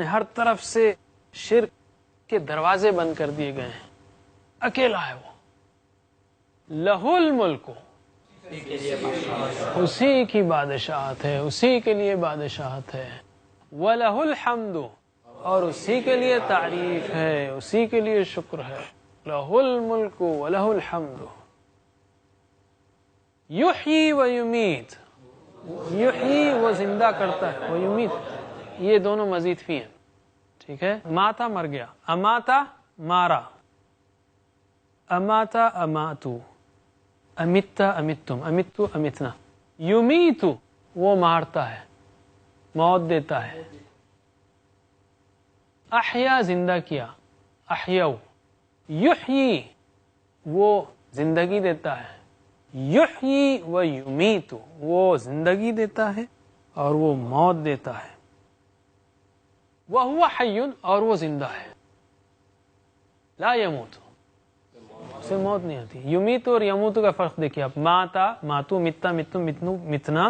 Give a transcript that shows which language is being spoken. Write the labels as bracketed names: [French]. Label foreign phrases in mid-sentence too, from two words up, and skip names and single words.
[Urdu] ہر طرف سے شرک کے دروازے بند کر دیے گئے ہیں. اکیلا ہے وہ. [Arabic] لہ الملک [Urdu] اسی کی بادشاہت ہے. اسی کے لیے بادشاہت ہے. [Arabic] وَلَهُ الْحَمْدُ [Urdu] اور اسی کے لیے تعریف ہے. اسی کے لیے شکر ہے. [Arabic] لَهُ الْمُلْكُ وَلَهُ الْحَمْدُ. یحیی و یمیت. [Urdu] یحیی وہ زندہ کرتا ہے. وہ یمیت یہ دونوں مزید فی ہیں. ٹھیک ہے. ماتا مر گیا. اماتا مارا. [Arabic] اماتا اماتو. امیتا امیتم. امیتو امیتنا. [Urdu] یمیتو وہ مارتا ہے موت دیتا ہے. احیا زندہ کیا. احیو. یحیی وہ زندگی دیتا ہے. [Arabic] یحیی و یمیتو [Urdu] وہ زندگی دیتا ہے اور وہ موت دیتا ہے. [Arabic] وہو حی [Urdu] اور وہ زندہ ہے. [Arabic] لا یموت [Urdu] اسے موت نہیں آتی. یمیتو اور یموتو کا فرق دیکھیے آپ. [Arabic] ماتا ماتو متا متو متنو متنا.